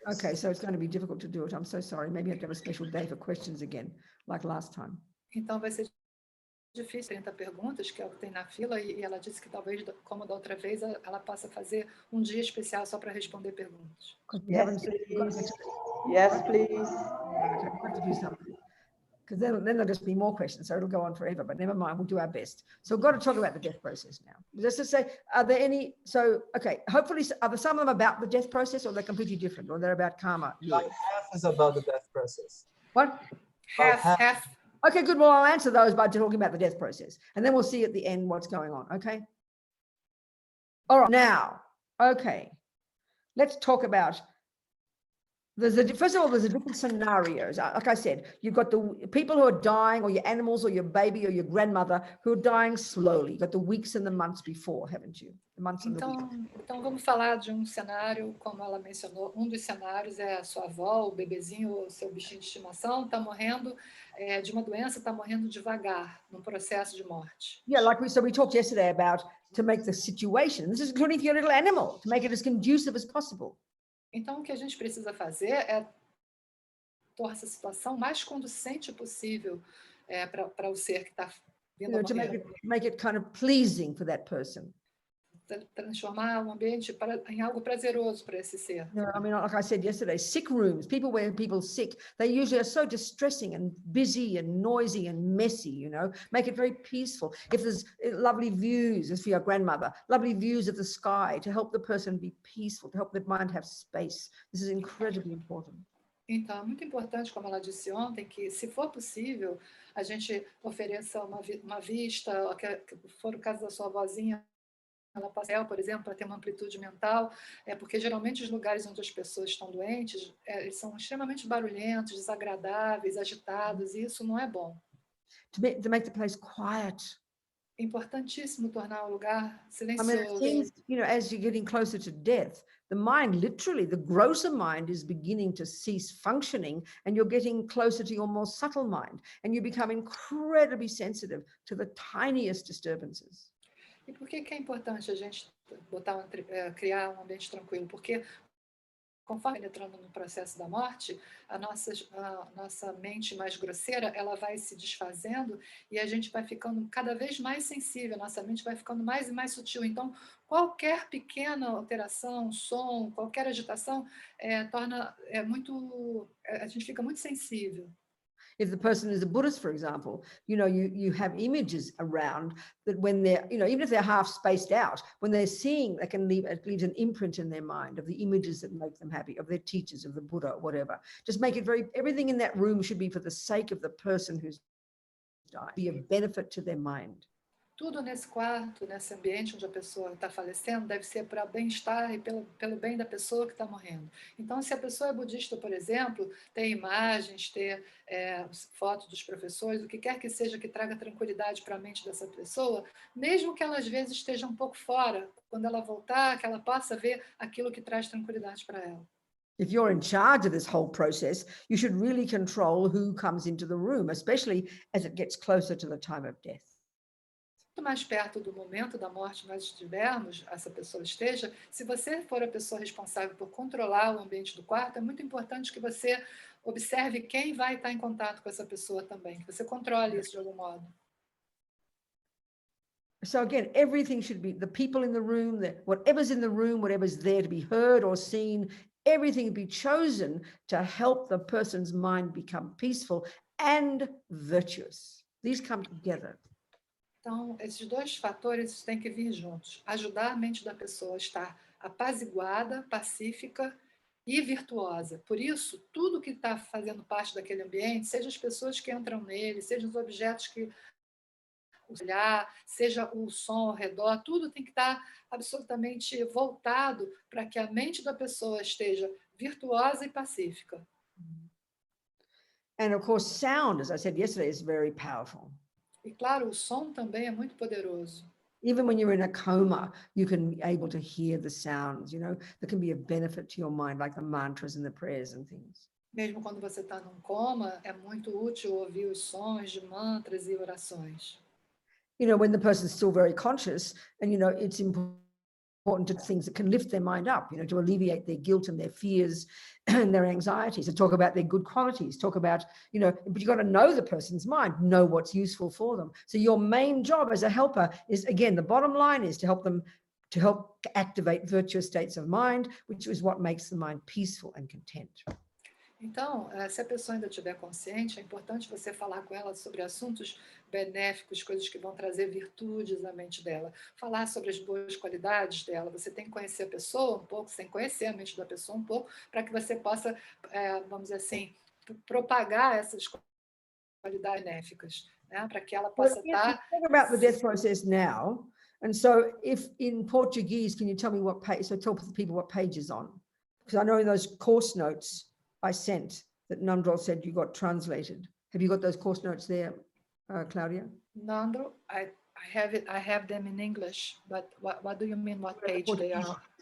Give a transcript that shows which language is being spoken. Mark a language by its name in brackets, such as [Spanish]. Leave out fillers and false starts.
[English] Okay, so it's going to be difficult to do it. I'm so sorry. Maybe I have to have a special day for questions again, like last time. [Portuguese] Então vai ser difícil, 30 perguntas, que é o que tem na fila, e ela disse que talvez, como da outra vez, ela possa fazer um dia especial só para responder perguntas. [English] Yes, please. Yes, please. I've got to do something. Because then there'll just be more questions, so it'll go on forever, but never mind, we'll do our best. So we've got to talk about the death process now. Just to say, are there any, so, okay, hopefully, are there some of them about the death process, or they're completely different, or they're about karma? Like half is about the death process. What? Half. Okay, good. Well, I'll answer those by talking about the death process, and then we'll see at the end what's going on, okay? All right, now, okay, let's talk about, first of all, there's a different scenarios. Like I said, you've got the people who are dying, or your animals, or your baby, or your grandmother, who are dying slowly. You've got the weeks and the months before, haven't you? The months and the weeks. [Portuguese] Então vamos falar de um cenário, como ela mencionou, um dos cenários é a sua avó, o bebezinho, o seu bichinho de estimação, está morrendo de uma doença, está morrendo devagar, num processo de morte. [English] Yeah, like we talked yesterday about to make the situation, this is including for your little animal, to make it as conducive as possible. [Portuguese] Então, o que a gente precisa fazer é tornar essa situação mais conducente possível para o ser que está vindo a [English] To [Portuguese] morrer. [English] make it kind of pleasing for that person. [Portuguese] Transformar o ambiente em algo prazeroso para esse ser. [English] I mean, like I said yesterday, sick rooms, people where people sick, they usually are so distressing and busy and noisy and messy, you know, make it very peaceful. If there's lovely views, as for your grandmother, lovely views of the sky to help the person be peaceful, to help the mind have space. This is incredibly important. [Portuguese] Então, é muito importante, como ela disse ontem, que, se for possível, a gente ofereça uma vista, que for o caso da sua avózinha, ela passa, por exemplo, para ter uma amplitude mental, porque geralmente os lugares onde as pessoas estão doentes, eles são extremamente barulhentos, desagradáveis, agitados, e isso não é bom. [English] To make the place quiet. [Portuguese] É importantíssimo tornar o lugar silencioso. [English] I mean, it seems, you know, as you're getting closer to death, the mind, literally, the grosser mind is beginning to cease functioning, and you're getting closer to your more subtle mind, and you become incredibly sensitive to the tiniest disturbances. [Portuguese] E por que é importante a gente criar um ambiente tranquilo? Porque conforme entrando no processo da morte, a nossa mente mais grosseira, ela vai se desfazendo e a gente vai ficando cada vez mais sensível, a nossa mente vai ficando mais e mais sutil. Então, qualquer pequena alteração, som, qualquer agitação, a gente fica muito sensível. [English] If the person is a Buddhist, for example, you have images around that when they're, even if they're half spaced out, when they're seeing, it leaves an imprint in their mind of the images that make them happy, of their teachers, of the Buddha, whatever. Just make it everything in that room should be for the sake of the person who's died, be of benefit to their mind. [Portuguese] Tudo nesse quarto, nesse ambiente onde a pessoa está falecendo, deve ser para bem-estar e pelo bem da pessoa que está morrendo. Então, se a pessoa é budista, por exemplo, tem imagens, ter fotos dos professores, o que quer que seja que traga tranquilidade para a mente dessa pessoa, mesmo que ela às vezes esteja um pouco fora, quando ela voltar, que ela possa ver aquilo que traz tranquilidade para ela. [English] If you're in charge of this whole process, you should really control who comes into the room, especially as it gets closer to the time of death. [Portuguese] Quanto mais perto do momento da morte nós estivermos, essa pessoa esteja, se você for a pessoa responsável por controlar o ambiente do quarto, é muito importante que você observe quem vai estar em contato com essa pessoa também, que você controle isso de algum modo. [English] So again, everything should be, the people in the room, whatever's in the room, whatever's there to be heard or seen, everything be chosen to help the person's mind become peaceful and virtuous. These come together. [Portuguese] Então, esses dois fatores têm que vir juntos. Ajudar a mente da pessoa a estar apaziguada, pacífica e virtuosa. Por isso, tudo que está fazendo parte daquele ambiente, seja as pessoas que entram nele, seja os objetos que olhar, seja o som ao redor, tudo tem que estar absolutamente voltado para que a mente da pessoa esteja virtuosa e pacífica. [English] And of course, sound, as I said yesterday, is very powerful. [Portuguese] E claro, o som também é muito poderoso. [English] Even when you're in a coma, you can be able to hear the sounds, that can be of benefit to your mind, like the mantras and the prayers and things. [Portuguese] Mesmo quando você está num coma, é muito útil ouvir os sons de mantras e orações. [English] When the person's still very conscious, and it's important to things that can lift their mind up, to alleviate their guilt and their fears and their anxieties, to talk about their good qualities, talk about, but you've got to know the person's mind, know what's useful for them. So your main job as a helper is, again, the bottom line is to help activate virtuous states of mind, which is what makes the mind peaceful and content. [Portuguese] Então, se a pessoa ainda estiver consciente, é importante você falar com ela sobre assuntos benéficos, coisas que vão trazer virtudes à mente dela. Falar sobre as boas qualidades dela. Você tem que conhecer a pessoa um pouco, sem conhecer a mente da pessoa um pouco, para que você possa, vamos dizer assim, propagar essas qualidades benéficas, né? Para que ela possa estar... [English] Talk about the death process now. And so if in Portuguese, can you tell me what page, so tell people what page is on? Because I know in those course notes I sent that Nandrol said you got translated. Have you got those course notes there, Claudia? Nandro, I have them in English, but what do you mean, what page they are?